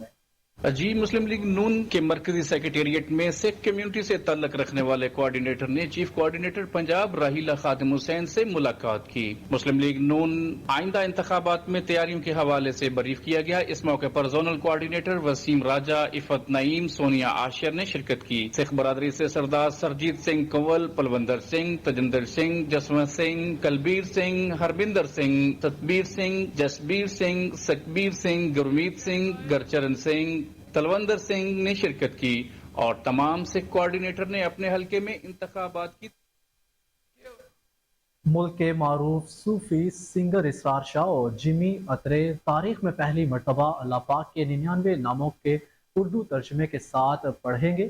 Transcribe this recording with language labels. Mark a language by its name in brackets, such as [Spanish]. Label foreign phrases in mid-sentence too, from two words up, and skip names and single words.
[Urdu] جی مسلم لیگ نون کے مرکزی سیکریٹریٹ میں سکھ کمیونٹی سے تعلق رکھنے والے کوارڈینیٹر نے چیف کوارڈینیٹر پنجاب راہیلہ خادم حسین سے ملاقات کی. مسلم لیگ نون آئندہ انتخابات میں تیاریوں کے حوالے سے بریف کیا گیا. اس موقع پر زونل کوارڈینیٹر وسیم راجہ, عفت نعیم, سونیا عاشر نے شرکت کی. سکھ برادری سے سردار سرجیت سنگھ کنول, پلوندر سنگھ, تجندر سنگھ, جسونت سنگھ, کلبیر سنگھ, ہربندر سنگھ, ستبیر سنگھ, جسبیر سنگھ, سکبیر سنگھ, گرمیت سنگھ, گرچرن سنگھ, تلوندر سنگھ نے شرکت کی اور تمام سکھ کوارڈینیٹر نے اپنے حلقے میں انتخابات کی. ملک کے معروف صوفی سنگر اسرار شاہ اور جمی اترے تاریخ میں پہلی مرتبہ اللہ پاک کے 99 ناموں کے اردو ترجمے کے ساتھ پڑھیں گے.